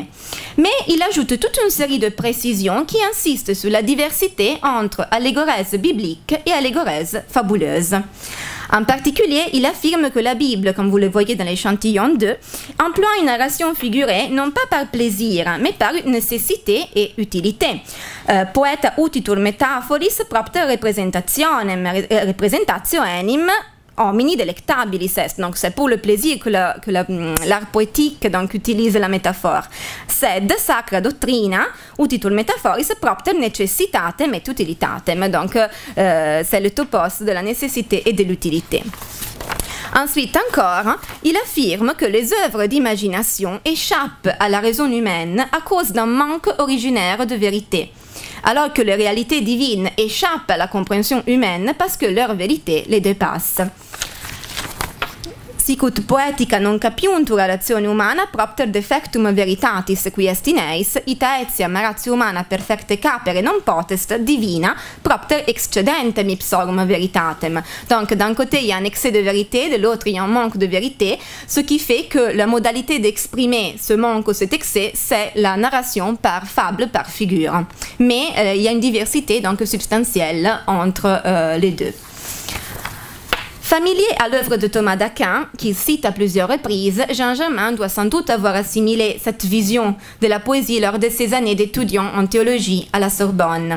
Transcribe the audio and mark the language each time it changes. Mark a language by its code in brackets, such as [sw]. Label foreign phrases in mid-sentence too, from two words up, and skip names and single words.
[fr] Mais il ajoute toute une série de précisions qui insistent sur la diversité entre allégorèse biblique et allégorèse fabuleuse. En particulier, il affirme que la Bible, comme vous le voyez dans l'échantillon 2, emploie une narration figurée non pas par plaisir, mais par nécessité et utilité. [la] Poeta utitur metaphoris propter representationem homini delectabilis est. [fr] Donc c'est pour le plaisir que l'art poétique donc, utilise la métaphore. [la] Sed sacra doctrina utitur metaphoris propter necessitatem et utilitatem. [fr] Donc c'est le topos de la nécessité et de l'utilité. Ensuite encore, il affirme que les œuvres d'imagination échappent à la raison humaine à cause d'un manque originaire de vérité, alors que les réalités divines échappent à la compréhension humaine parce que leur vérité les dépasse. [la] Sicut poetica non capiuntur ratione humana propter defectum veritatis qui est in eis, ita etiam ratio humana perfecte capere non potest divina propter excedentem ipsorum veritatem. [fr] Donc d'un côté il y a un excès de vérité, de l'autre il y a un manque de vérité, ce qui fait que la modalité d'exprimer ce manque ou cet excès, c'est la narration par fable, par figure. Mais il y a une diversité donc substantielle entre les deux. Familier à l'œuvre de Thomas d'Aquin, qu'il cite à plusieurs reprises, Jean Germain doit sans doute avoir assimilé cette vision de la poésie lors de ses années d'étudiant en théologie à la Sorbonne.